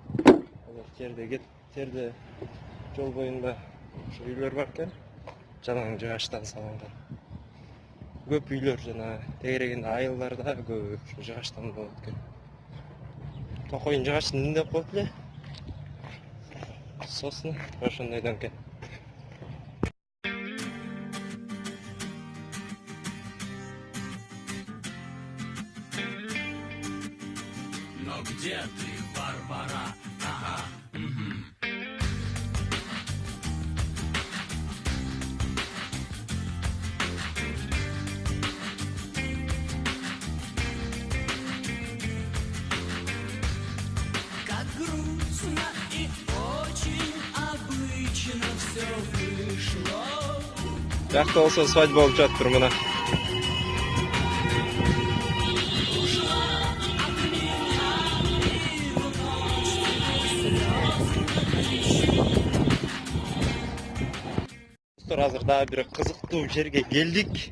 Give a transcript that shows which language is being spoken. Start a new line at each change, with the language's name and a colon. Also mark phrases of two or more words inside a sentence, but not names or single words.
Kyrgyz: Терде жол боюнда ошо үйлөр бар экен. Жанагы жыгачтан салынган. Көп үйлөр жана тегерегинде айылдар да көп ошо жыгачтан болот экен. Токойун жыгачтын эмне деп коет эле? Сосын ошондойдон экен.
Russian: Но где ты, Варвара? Ага. Как грустно и очень обычно все вышло.
Kyrgyz: Жакта болсо свадьба болуп жатыптыр мына. Азыр дагы бир кызыктуу жерге келдик.